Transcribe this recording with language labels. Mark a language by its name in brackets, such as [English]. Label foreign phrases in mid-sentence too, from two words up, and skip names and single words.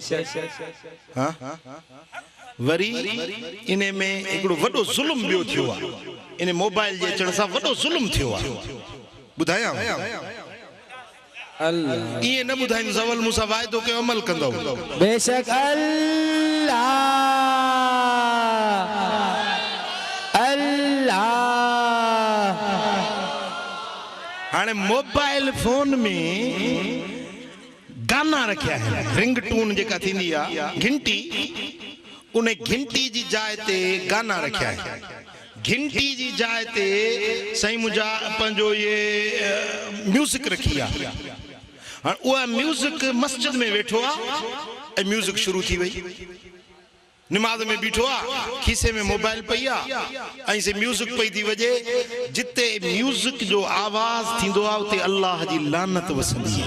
[Sindhi] हाँ वरी इने में हिकिड़ो वॾो ज़ुल्म ॿियो थियो आहे इन मोबाइल जे अचण सां वॾो ज़ुल्म थियो आहे ॿुधायां अल्लाह ईअं न ॿुधाईंदो सवाल मूंसां वाइदो कयो अमल कंदो बेशक अल्लाह अल्लाह हाणे मोबाइल फोन में गाना रखिया आहिनि रिंगटून जेका थींदी आहे घंटी उन घंटी जी जाइ ते गाना रखिया आहिनि घंटी जी जाइ ते साईं मुंहिंजा पंहिंजो ये म्यूज़िक रखी आहे हाणे उहा म्यूज़िक मस्जिद में वेठो आहे ऐं म्यूज़िक शुरू थी वई निमाज़ में बीठो आहे खीसे में मोबाइल पई आहे ऐं से म्यूज़िक पई थी वॼे जिते म्यूज़िक जो आवाज़ थींदो आहे उते अल्लाह जी लानत वसंदी आहे